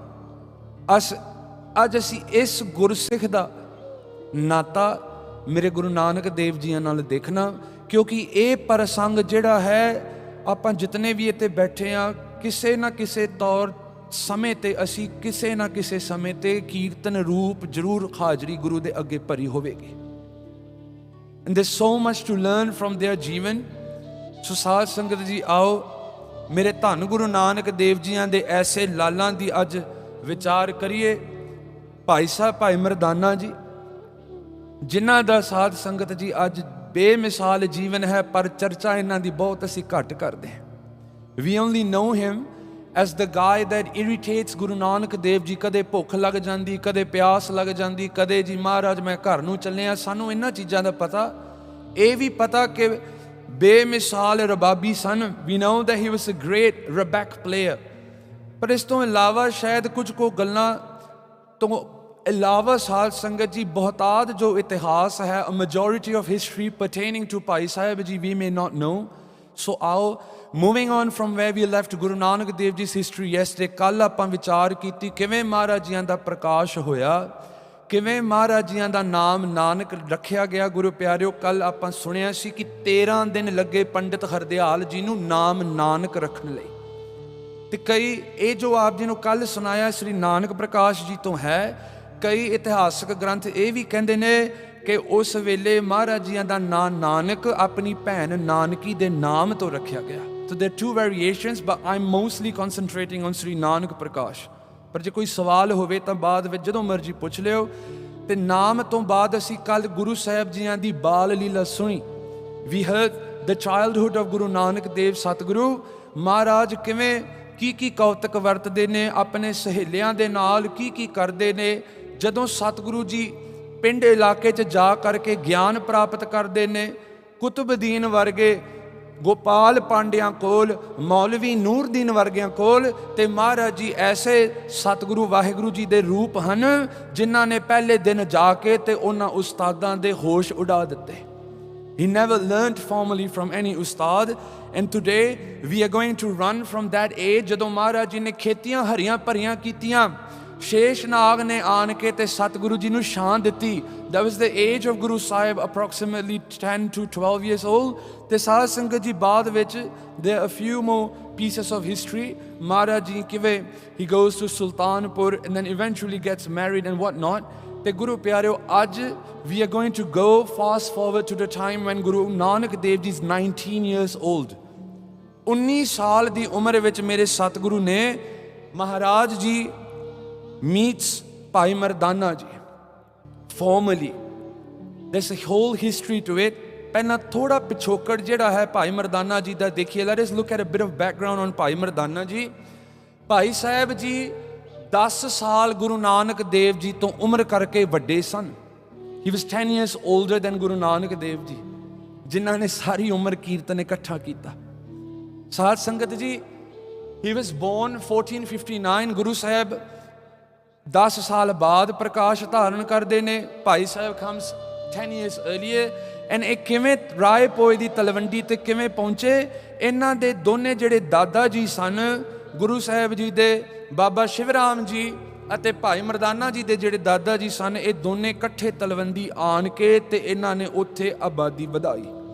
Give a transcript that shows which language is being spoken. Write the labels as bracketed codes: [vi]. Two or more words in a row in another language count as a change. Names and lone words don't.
[pa] ਅੱਜ ਅਸੀਂ ਇਸ ਗੁਰਸਿੱਖ ਦਾ ਨਾਤਾ ਮੇਰੇ ਗੁਰੂ ਨਾਨਕ ਦੇਵ ਜੀਆਂ ਨਾਲ ਦੇਖਣਾ, ਕਿਉਂਕਿ ਇਹ ਪ੍ਰਸੰਗ ਜਿਹੜਾ ਹੈ, ਆਪਾਂ ਜਿਤਨੇ ਵੀ ਇੱਥੇ ਬੈਠੇ ਆ, ਕਿਸੇ ਨਾ ਕਿਸੇ ਤੌਰ ਸਮੇਂ ਤੇ ਅਸੀਂ ਕਿਸੇ ਨਾ ਕਿਸੇ ਸਮੇਂ ਤੇ ਕੀਰਤਨ ਰੂਪ ਜ਼ਰੂਰ ਹਾਜ਼ਰੀ ਗੁਰੂ ਦੇ ਅੱਗੇ ਭਰੀ ਹੋਵੇਗੀ। [en] And there's so much to learn from their ਜੀਵਨ। [pa] ਸੋ ਸਾਧ ਸੰਗਤ ਜੀ, ਆਓ ਮੇਰੇ ਧੰਨ ਗੁਰੂ ਨਾਨਕ ਦੇਵ ਜੀਆਂ ਦੇ ਐਸੇ ਲਾਲਾਂ ਦੀ ਅੱਜ ਵਿਚਾਰ ਕਰੀਏ। ਭਾਈ ਸਾਹਿਬ ਭਾਈ ਮਰਦਾਨਾ ਜੀ, ਜਿਨ੍ਹਾਂ ਦਾ ਸਾਧ ਸੰਗਤ ਜੀ ਅੱਜ ਬੇਮਿਸਾਲ ਜੀਵਨ ਹੈ, ਪਰ ਚਰਚਾ ਇਹਨਾਂ ਦੀ ਬਹੁਤ ਅਸੀਂ ਘੱਟ ਕਰਦੇ ਹਾਂ। [en] We only know him as the guy that irritates ਗੁਰੂ ਨਾਨਕ ਦੇਵ ਜੀ। [pa] ਕਦੇ ਭੁੱਖ ਲੱਗ ਜਾਂਦੀ, ਕਦੇ ਪਿਆਸ ਲੱਗ ਜਾਂਦੀ, ਕਦੇ ਜੀ ਮਹਾਰਾਜ ਮੈਂ ਘਰ ਨੂੰ ਚੱਲਿਆ। ਸਾਨੂੰ ਇਹਨਾਂ ਚੀਜ਼ਾਂ ਦਾ ਪਤਾ, ਇਹ ਵੀ ਪਤਾ ਕਿ ਬੇਮਿਸਾਲ ਰਬਾਬੀ ਸਨ। [en] We know that he was a great rebec player। [pa] ਪਰ ਇਸ ਤੋਂ ਇਲਾਵਾ ਸ਼ਾਇਦ ਕੁਝ ਕੁ ਗੱਲਾਂ ਤੋਂ ਇਲਾਵਾ ਸਾਧ ਸੰਗਤ ਜੀ ਬਹੁਤਾਤ ਜੋ ਇਤਿਹਾਸ ਹੈ, [en] a majority of history pertaining to ਭਾਈ ਸਾਹਿਬ ਜੀ we may not know. So ਆਓ moving on from where we left ਗੁਰੂ ਨਾਨਕ ਦੇਵ ਜੀ history yesterday, [pa] ਕੱਲ ਆਪਾਂ ਵਿਚਾਰ ਕੀਤੀ ਕਿਵੇਂ ਮਹਾਰਾਜ ਜੀਆਂ ਦਾ ਪ੍ਰਕਾਸ਼ ਹੋਇਆ, ਕਿਵੇਂ ਮਹਾਰਾਜ ਜੀਆਂ ਦਾ ਨਾਮ ਨਾਨਕ ਰੱਖਿਆ ਗਿਆ। ਗੁਰੂ ਪਿਆਰਿਓ, ਕੱਲ ਆਪਾਂ ਸੁਣਿਆ ਸੀ ਕਿ 13 ਦਿਨ ਲੱਗੇ ਪੰਡਿਤ ਹਰਦਿਆਲ ਜੀ ਨੂੰ ਨਾਮ ਨਾਨਕ ਰੱਖਣ ਲਈ। ਤੇ ਕਈ ਇਹ ਜੋ ਆਪ ਜੀ ਨੂੰ ਕੱਲ ਸੁਣਾਇਆ ਸ੍ਰੀ ਨਾਨਕ ਪ੍ਰਕਾਸ਼ ਜੀ ਤੋਂ ਹੈ। ਕਈ ਇਤਿਹਾਸਕ ਗ੍ਰੰਥ ਇਹ ਵੀ ਕਹਿੰਦੇ ਨੇ ਕਿ ਉਸ ਵੇਲੇ ਮਹਾਰਾਜ ਜੀਆਂ ਦਾ ਨਾਂ ਨਾਨਕ ਆਪਣੀ ਭੈਣ ਨਾਨਕੀ ਦੇ ਨਾਮ ਤੋਂ ਰੱਖਿਆ ਗਿਆ। [en] So there are two variations, but I'm mostly concentrating on Sri Nanak Prakash. [pa] ਪਰ ਜੇ ਕੋਈ ਸਵਾਲ ਹੋਵੇ ਤਾਂ ਬਾਅਦ ਵਿੱਚ ਜਦੋਂ ਮਰਜ਼ੀ ਪੁੱਛ ਲਿਓ। ਤੇ ਨਾਮ ਤੋਂ ਬਾਅਦ ਅਸੀਂ ਕੱਲ ਗੁਰੂ ਸਾਹਿਬ ਜੀਆਂ ਦੀ ਬਾਲ ਲੀਲਾ ਸੁਣੀ। [en] We heard the childhood of Guru Nanak Dev Satguru। [pa] ਮਹਾਰਾਜ ਕਿਵੇਂ ਕੀ ਕੌਤਕ ਵਰਤਦੇ ਨੇ, ਆਪਣੇ ਸਹੇਲਿਆਂ ਦੇ ਨਾਲ ਕੀ ਕਰਦੇ ਨੇ। ਜਦੋਂ ਸਤਿਗੁਰੂ ਜੀ ਪਿੰਡ ਇਲਾਕੇ 'ਚ ਜਾ ਕਰਕੇ ਗਿਆਨ ਪ੍ਰਾਪਤ ਕਰਦੇ ਨੇ, ਕੁਤਬਦੀਨ ਵਰਗੇ ਗੋਪਾਲ ਪਾਂਡਿਆਂ ਕੋਲ, ਮੌਲਵੀ ਨੂਰਦੀਨ ਵਰਗਿਆਂ ਕੋਲ, ਤੇ ਮਹਾਰਾਜ ਜੀ ਐਸੇ ਸਤਿਗੁਰੂ ਵਾਹਿਗੁਰੂ ਜੀ ਦੇ ਰੂਪ ਹਨ ਜਿਨ੍ਹਾਂ ਨੇ ਪਹਿਲੇ ਦਿਨ ਜਾ ਕੇ ਤੇ ਉਹਨਾਂ ਉਸਤਾਦਾਂ ਦੇ ਹੋਸ਼ ਉਡਾ ਦਿੱਤੇ। [en] He never learned formally from any ustad, and today we are going to run from that age [pa] ਜਦੋਂ ਮਹਾਰਾਜ ਜੀ ਨੇ ਖੇਤੀਆਂ ਹਰੀਆਂ ਭਰੀਆਂ ਕੀਤੀਆਂ, ਸ਼ੇਸ਼ਨਾਗ ਨੇ ਆਣ ਕੇ ਤੇ ਸਤਿਗੁਰੂ ਜੀ ਨੂੰ ਸ਼ਾਨ ਦਿੱਤੀ। [en] That was the age of Guru Sahib, approximately 10 to 12 years old। [pa] ਤੇ ਸਾਧ ਸੰਗਤ ਜੀ ਬਾਅਦ ਵਿੱਚ [en] there are a few more pieces of history। [pa] ਮਹਾਰਾਜ ਜੀ ਕਿਵੇਂ [en] he goes to Sultanpur and then eventually gets married and what not। [pa] ਤੇ ਗੁਰੂ ਪਿਆਰਿਓ, ਅੱਜ [en] we are going to go fast forward to the time when Guru Nanak Dev Ji is 19 years old। [pa] 19 ਸਾਲ ਦੀ ਉਮਰ ਵਿੱਚ ਮੇਰੇ ਸਤਿਗੁਰੂ ਨੇ ਮਹਾਰਾਜ ਜੀ meets ਭਾਈ ਮਰਦਾਨਾ ਜੀ formally। [en] there's a whole history to it। [pa] ਪਹਿਲਾਂ ਥੋੜਾ ਪਿਛੋਕੜ ਜਿਹੜਾ ਹੈ ਭਾਈ ਮਰਦਾਨਾ ਜੀ ਦਾ ਦੇਖੀਏ। [en] let us look at a bit of background on ਭਾਈ ਮਰਦਾਨਾ ਜੀ। [pa] ਭਾਈ ਸਾਹਿਬ ਜੀ 10 ਸਾਲ ਗੁਰੂ ਨਾਨਕ ਦੇਵ ਜੀ ਤੋਂ ਉਮਰ ਕਰਕੇ ਵੱਡੇ ਸਨ। [en] He was 10 years older than ਗੁਰੂ ਨਾਨਕ ਦੇਵ ਜੀ, [pa] ਜਿਨ੍ਹਾਂ ਨੇ ਸਾਰੀ ਉਮਰ ਕੀਰਤਨ ਇਕੱਠਾ ਕੀਤਾ। ਸਾਧ ਸੰਗਤ ਜੀ, [en] he was born 1459। [pa] ਗੁਰੂ ਸਾਹਿਬ 10 ਸਾਲ ਬਾਅਦ ਪ੍ਰਕਾਸ਼ ਧਾਰਨ ਕਰਦੇ ਨੇ। [en] ਭਾਈ ਸਾਹਿਬ comes 10 years earlier। [pa] ਐਂਡ ਇਹ ਕਿਵੇਂ ਰਾਏ ਪੋਏ ਦੀ ਤਲਵੰਡੀ ਤੇ ਕਿਵੇਂ ਪਹੁੰਚੇ? ਇਹਨਾਂ ਦੇ ਦੋਨੇ ਜਿਹੜੇ ਦਾਦਾ ਜੀ ਸਨ, ਗੁਰੂ ਸਾਹਿਬ ਜੀ ਦੇ ਬਾਬਾ ਸ਼ਿਵਰਾਮ ਜੀ ਅਤੇ ਭਾਈ ਮਰਦਾਨਾ ਜੀ ਦੇ ਜਿਹੜੇ ਦਾਦਾ ਜੀ ਸਨ, ਇਹ ਦੋਨੇ ਇਕੱਠੇ ਤਲਵੰਡੀ ਆਣ ਕੇ ਤੇ ਇਹਨਾਂ ਨੇ ਉੱਥੇ ਆਬਾਦੀ ਵਧਾਈ।